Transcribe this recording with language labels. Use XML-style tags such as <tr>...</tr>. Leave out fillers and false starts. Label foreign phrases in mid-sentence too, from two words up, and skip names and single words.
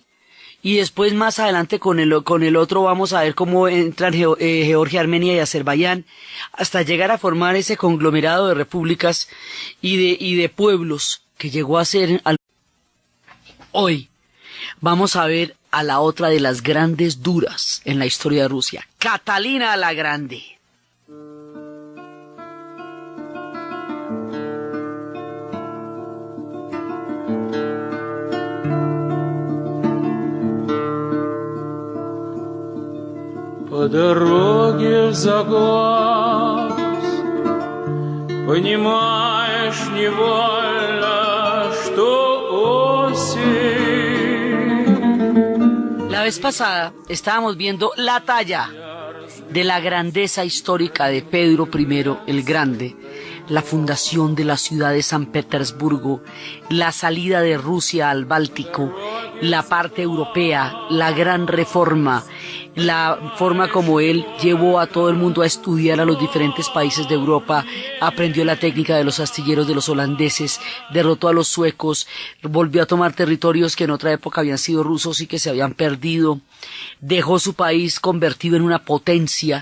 <es>Y después más adelante con el otro vamos a ver cómo entran Georgia, Armenia y Azerbaiyán, hasta llegar a formar ese conglomerado de repúblicas y de pueblos que llegó a ser. Hoy vamos a ver a la otra de las grandes duras en la historia de Rusia, Catalina la Grande.</es> <ru>По дороге в Заглавс понимаешь невольно, что осень.</ru> <es>La vez pasada estábamos viendo la talla de la grandeza histórica de Pedro I el Grande, la fundación de la ciudad de San Petersburgo, la salida de Rusia al Báltico, la parte europea, la gran reforma, la forma como él llevó a todo el mundo a estudiar a los diferentes países de Europa, aprendió la técnica de los astilleros de los holandeses, derrotó a los suecos, volvió a tomar territorios que en otra época habían sido rusos y que se habían perdido, dejó su país convertido en una potencia.</es>